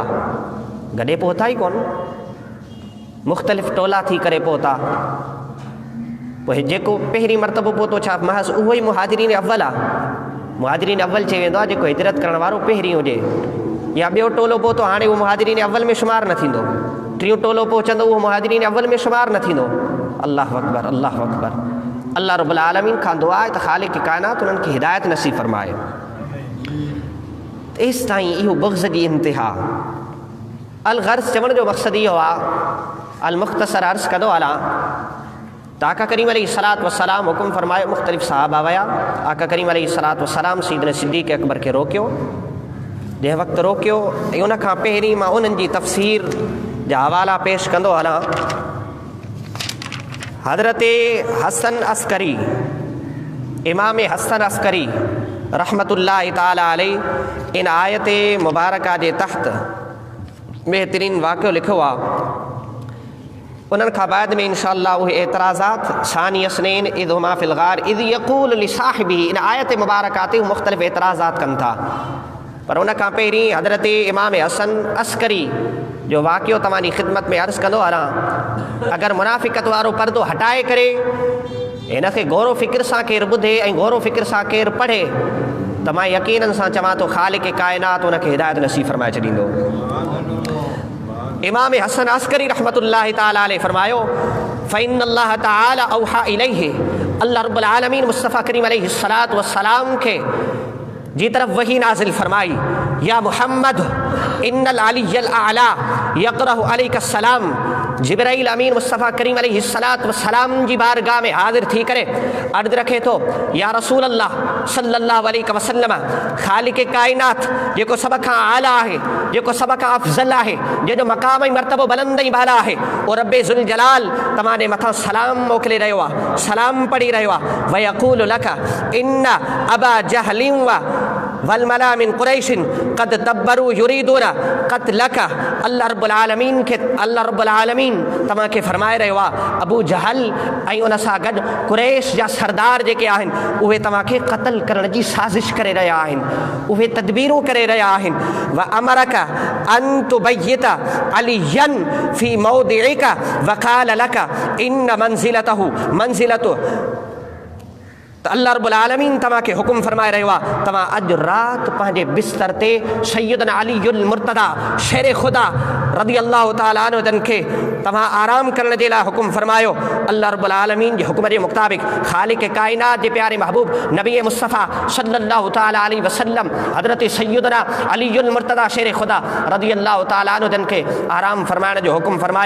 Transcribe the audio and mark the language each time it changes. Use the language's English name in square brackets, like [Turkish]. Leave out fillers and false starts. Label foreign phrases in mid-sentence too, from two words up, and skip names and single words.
[Sindhi] गॾे पहुता ई कोन, मुख़्तलिफ़ टोला थी करे पहुता। पोइ जेको पहिरीं मरतबो पहुतो, छा महज़ उहो ई मुहाजिरीन अव्वल आहे? मुहाजिरीन अव्वल चई वेंदो आहे जेको हिजरत करण वारो पहिरीं हुजे, या ॿियो टोलो पहुतो हाणे उहो मुहाजिरीन अव्वल में शुमार न थींदो, टियों टोलो पहुचंदो उहो मुहाजिरीन अव्वल में शुमार न थींदो। [Arabic] الله أكبر، الله أكبر. [Sindhi] अल्लाह रब्बुल आलमीन खां दुआ आहे त ख़ालिक़ काइनात उन्हनि खे हिदायत नसीब फ़रमाए। एसि ताईं इहो बुग़्ज़ जी इंतिहा। अलग़र्ज़ चवण जो मक़सदु इहो आहे, अल मुख़्तसर अर्ज़ कंदो हलां त आका करीम अलैहिस्सलातु वस्सलाम हुकुम फ़रमायो, मुख़्तलिफ़ सहाबा विया, आका करीम अलैहिस्सलातु वस्सलाम सैयदना सिद्दीक़ अकबर खे रोकियो। जंहिं वक़्तु रोकियो, ऐं उन खां पहिरीं मां उन्हनि जी तफ़सीर जा हवाला पेश कंदो हलां। हज़रत हसन अस्करी, इमाम हसन अस्करी रहमतुल्लाहि ताला अलैह, इन आयत मुबारका जे तहत बेहतरीन वाक़ियो लिखियो आहे। उन्हनि खां बाद में इंशाअल्लाह उहे एतराज़ात सानी [Arabic] اثنين اذهما في الغار اذ يقول لصاحبه, [Sindhi] इन आयत मुबारका ते मुख़्तलिफ़ एतराज़ात कनि था। पर उन खां पहिरीं हज़रत इमाम हसन अस्करी जो वाक़ियो तव्हांजी ख़िदमत में अर्ज़ु कंदो हलां। अगरि मुनाफ़िक़त वारो पर्दो हटाए करे हिनखे गौरो फ़िक्र सां केरु ॿुधे ऐं गौरो फ़िक्र सां केरु पढ़े, त मां यकीननि सां चवां थो ख़ालिक़ काइनात उनखे हिदायत नसीब फ़रमाए छॾींदो। इमाम हसन अस्करी रहमतुल्लाहि ताला अलैह फ़रमायो, [Arabic] فإن الله تعالى أوحى إليه, [Sindhi] अल्लाह रब्बुल आलमीन मुस्तफ़ा करीम अलैहिस्सलातु वस्सलाम खे जी तरफ वही नाज़िल फरमाई, [Arabic] يا محمد إن العلي الأعلى يقرأ عليك السلام. [Sindhi] जिब्राइल अमीन मुस्तफ़ा करीम अलैहिस्सलातु वस्सलाम जी बारगाह में हाज़िर थी करे अर्ज़ रखे थो, [Arabic] يا رسول الله صلى الله عليه وسلم, [Sindhi] ख़ालिक़ काइनात जेको सभ खां आला आहे, जेको सभ खां अफ़ज़ल आहे, जंहिंजो मक़ाम ऐं मर्तबो बुलंद ऐं बाला आहे, ओ रब्बे ज़ुल जलाल तव्हांजे मथां सलाम मोकिले रहियो आहे, सलाम पढ़ी रहियो आहे। [Arabic] ويقول لك إن أبا جهل والملأ من قريش قد دبروا يريدون قتلك. [Sindhi] अल्लाह रब्बुल आलमीन तव्हांखे फ़रमाए रहियो आहे, अबू जहल ऐं उन सां गॾु कुरैश जा सरदार जेके आहिनि उहे तव्हांखे क़त्ल करण जी साज़िश करे रहिया आहिनि, उहे तदबीरूं करे रहिया आहिनि। [Arabic] وأمرك أن تبيت عليا في موضعك وقال لك إن منزلته منزلتك. [Sindhi] त अल्लाह रब्बुल आलमीन तव्हांखे हुकुम फ़रमाए रहियो आहे, तव्हां अॼु राति पंहिंजे बिस्तर ते सैयदना अलीउल मुर्तदा शेर ख़ुदा रज़ी अल्लाह ताला अन्हु जन खे तव्हां आराम करण जे लाइ हुकुम फ़रमायो। अल्लाह रब्बुल आलमीन जे हुकुम जे मुताबिक़ ख़ालिक़ काइनात जे प्यारे महबूब नबी मुस्तफ़ा सल्लल्लाहु ताला अलैहि वसल्लम हज़रत सैयदना अलीउल मुर्तदा शेर ख़ुदा रज़ी अल्लाह ताला अन्हु जन खे आराम फ़रमाइण जो हुकुम फ़रमायो।